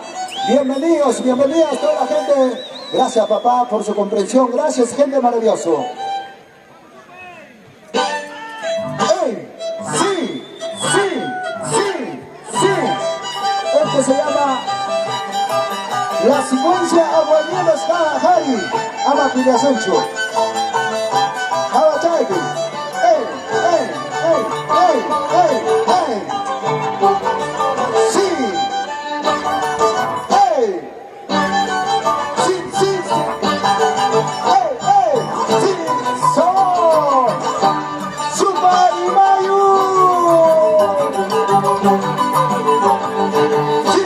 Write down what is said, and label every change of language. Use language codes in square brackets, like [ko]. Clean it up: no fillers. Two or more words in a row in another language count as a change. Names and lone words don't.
[es] Bienvenidos, bienvenidas toda la gente. Gracias, papá, por su comprensión. Gracias, gente maravilloso. ¡Ey! ¡Sí! ¡Sí! ¡Sí! ¡Sí! Esto se llama la secuencia Aguanielas Jari. Ama Pilasencho. Abachaki. ¡Ey! ¡Ey! ¡Ey! ¡Ey! ¡Ey! ¡Ey! ¡Sí! ¡Ey! ¡Sí! ¡Sí! ¡Sí! ¡Ey! ¡Ey! ¡Sí! ¡So! ¡Super Mayu! ¡Sí!